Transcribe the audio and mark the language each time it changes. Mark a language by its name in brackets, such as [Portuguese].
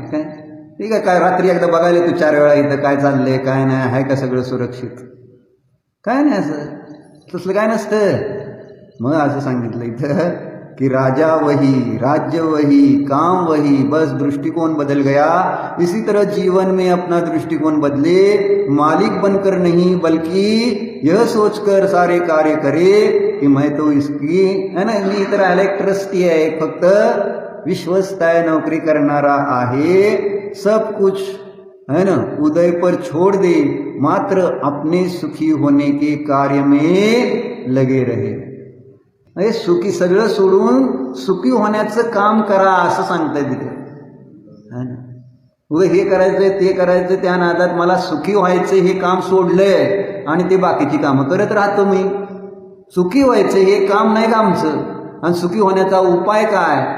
[Marathi] काय ठीक आहे, काय रात्री एकदा बघायला तू 4 वेळा इथं काय चाललंय काय नाही, आहे का सगळं सुरक्षित? काय नाही, असं तसलं काय नसतं. मग असं सांगितलं इथं कि [Hindi] राजा वही, राज्य वही, काम वही, बस दृष्टिकोन बदल गया. इसी तरह जीवन में अपना दृष्टिकोन बदले, मालिक बनकर नहीं बल्कि यह सोचकर सारे कार्य करे कि मैं तो इसकी, है ना, [Marathi] मी तर राहिला एक ट्रस्टी आहे, फक्त विश्वस्त आहे, नौकरी करणारा आहे, [Hindi] सब कुछ है ना उदय पर छोड़ दे, मात्र अपने सुखी होने के कार्य में लगे रहे. [Marathi] सुखी सगळं सोडून सुखी होण्याचं काम करा असं सांगताय तिथे. उद्या हे करायचंय ते करायचं, त्या नादात मला सुखी व्हायचं हे काम सोडलंय आणि ते बाकीची कामं करत राहतो मी. सुखी व्हायचं हे काम नाही का आमचं, आणि सुखी होण्याचा उपाय काय?